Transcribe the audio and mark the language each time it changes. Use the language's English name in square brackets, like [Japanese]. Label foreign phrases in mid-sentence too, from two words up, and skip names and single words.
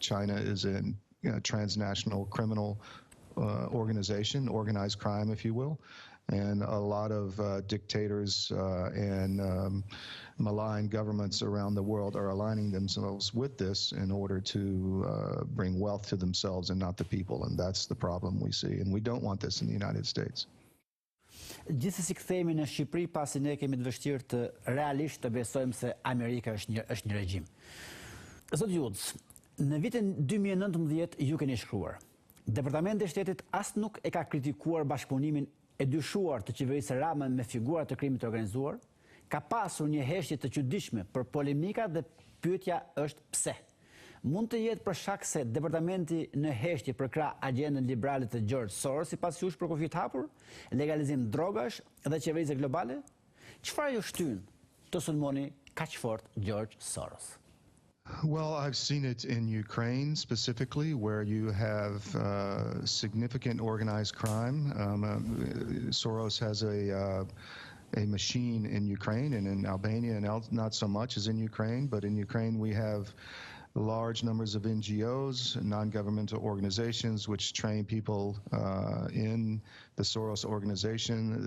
[English] China is a transnational criminal organization, organized crime, if you will. And a lot of dictators and malign governments around the world are aligning themselves with this in order to bring wealth to themselves and not the people. And that's the problem we see. And we don't want this in the United States. [Albanian] Gjithsesi kthehemi në Shqipëri pasi ne kemi të vështirë të realisht të besojmë se Amerika është një regjim. Zot Wood, në vitin 2019 ju keni shkruar. Departamenti i Shtetit as nuk e ka kritikuar bashkëpunimin e dyshuar të qeverisë Rama me figura të krimit të organizuar, ka pasur një heshtje të çuditshme për polemika dhe pyetja është pse. Mund të jetë për shkak se departamenti në heshtje për krah agjendën liberale të George Soros sipas jush për kufi të hapur, legalizim drogash dhe qeverisë globale? Çfarë ju shtyn të sulmoni kaq fort George Soros? [English] Well, I've seen it in Ukraine specifically, where you have significant organized crime. Soros has a machine in Ukraine, and in Albania, and not so much as in Ukraine, but in Ukraine we have large numbers of NGOs, non-governmental organizations, which train people in the Soros organization.